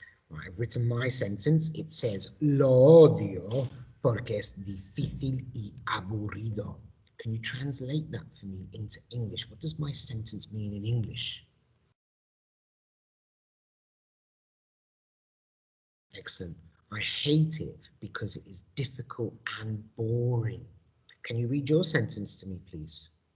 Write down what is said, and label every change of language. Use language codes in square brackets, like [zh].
[en] Right, I've written my sentence. It says, [es] lo odio porque es difícil y aburrido. [en] Can you translate that for me into English? What does my sentence mean in English? Excellent. I hate it because it is difficult and boring. Can you read your sentence to me, please?